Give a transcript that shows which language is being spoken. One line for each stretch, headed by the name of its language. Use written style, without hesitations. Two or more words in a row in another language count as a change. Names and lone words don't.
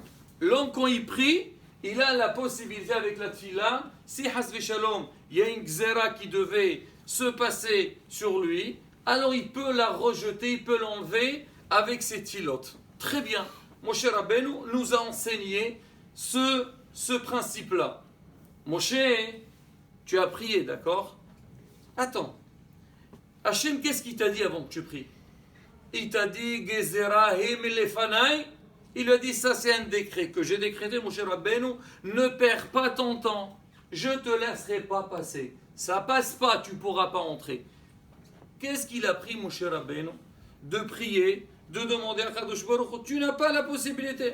French: L'homme, quand il prie, il a la possibilité avec la tefila, si
Hebrew: חס ושלום,
French: il y a une gzera qui devait se passer sur lui, alors il peut la rejeter, il peut l'enlever avec ses tefilot. Très bien. Moshe Rabbeinu nous a enseigné ce principe-là. Moshe, tu as prié, d'accord? Attends. Hachem, qu'est-ce qu'il t'a dit avant que tu pries? Il t'a dit,
Hebrew: גזרה היא לפני.
French: Il a dit, ça c'est un décret que j'ai décrété, Moshe Rabbeinu, ne perds pas ton temps, je ne te laisserai pas passer. Ça passe pas, tu ne pourras pas entrer. Qu'est-ce qu'il a pris, Moshe Rabbeinu? De prier, de demander à Kadosh Baruch Hu, tu n'as pas la possibilité.